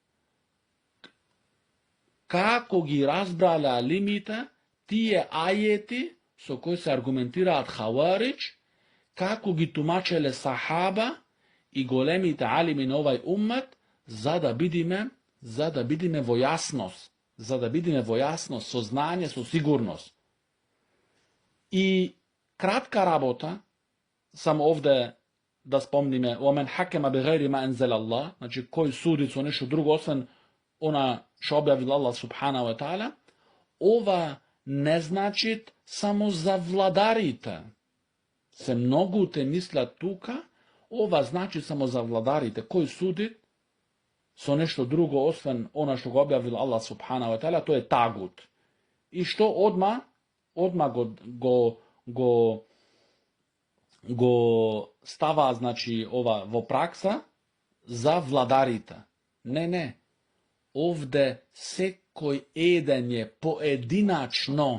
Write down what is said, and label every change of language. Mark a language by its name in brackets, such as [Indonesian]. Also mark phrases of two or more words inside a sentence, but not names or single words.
[Macedonian] како ги разбрале алимите тие ајети со кои се аргументираат Хаваридж, како ги тумачеле сахаба и големите алими на овај уммет, за да бидиме во јасност, со знање, со сигурност. И кратка работа, сам овде да спомниме, [Arabic] ومن حكم ب غير ما أنزل الله, [Macedonian] значи кои суди су нешто друго осим она што објавила Аллах [Arabic] سبحانه وتعالى, [Macedonian] ова не значи само завладарите. Се многу те мисла тука, ова значи само завладарите. Кои суди су нешто друго осим она што га објавила Аллах [Arabic] سبحانه وتعالى, [Macedonian] то је тагут. И што одмах го става, значи, ова во пракса за владарита. Ne. Овде секој еден је поединачно.